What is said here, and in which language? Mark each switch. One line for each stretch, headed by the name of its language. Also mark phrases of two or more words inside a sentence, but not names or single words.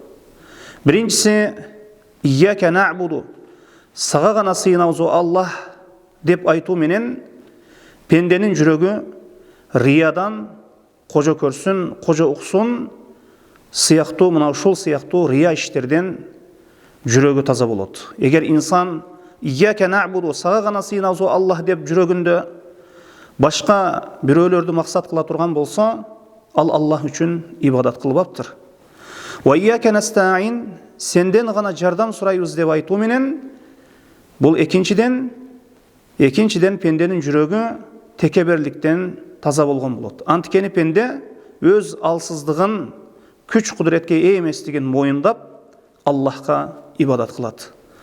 Kyrgyz: Биринчиси
Arabic: «إِيَّاكَ نَعْبُدُ»
Kyrgyz: Сага гана сыйынабыз, о Аллах деп айтуу менен пенденин жүрөгү риядан, кожо көрсүн, кожо уксун сыяктуу, мына ушул сыяктуу рия иштерден жүрөгү таза болот. Эгер инсан
Arabic: «إِيَّاكَ نَعْبُدُ»
Kyrgyz: Сага гана сыйынабыз, о Аллах деп жүрөгүндө башка бирөөлөрдү максат кыла турган болсо, ал Аллах үчүн ибадат кылбаптыр.
Arabic: «وَإِيَّاكَ نَسْتَعِينُ»
Kyrgyz: Сенден гана жардам сурайбыз деп айтуу менен бул экинчиден пенденин жүрөгү текеберликтен таза болгон болот. Анткени пенде өз алсыздыгын, күч кудуретке ээ эместигин моюндап, Аллахка ибадат кылат.